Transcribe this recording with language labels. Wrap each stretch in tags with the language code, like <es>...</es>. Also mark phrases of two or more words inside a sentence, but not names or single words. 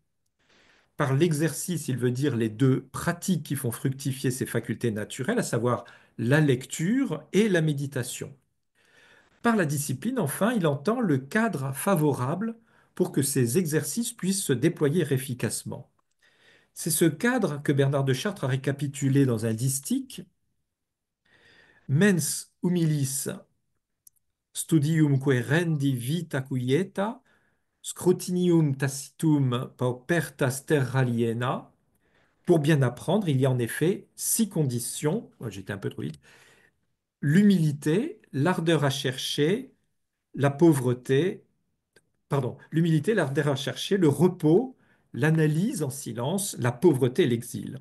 <fr>Par l'exercice, il veut dire les deux pratiques qui font fructifier ces facultés naturelles, à savoir la lecture et la méditation. Par la discipline, enfin, il entend le cadre favorable pour que ces exercices puissent se déployer efficacement. C'est ce cadre que Bernard de Chartres a récapitulé dans un distique:</fr> <la>Mens humilis studiumque rendi vita quieta, scrutinium tacitum paupertas terra aliena.</la> <fr>Pour bien apprendre, il y a en effet 6 conditions. J'étais un peu trop vite. L'humilité, l'ardeur à chercher, la pauvreté, l'humilité, l'ardeur à chercher, le repos, l'analyse en silence, la pauvreté et l'exil.</fr>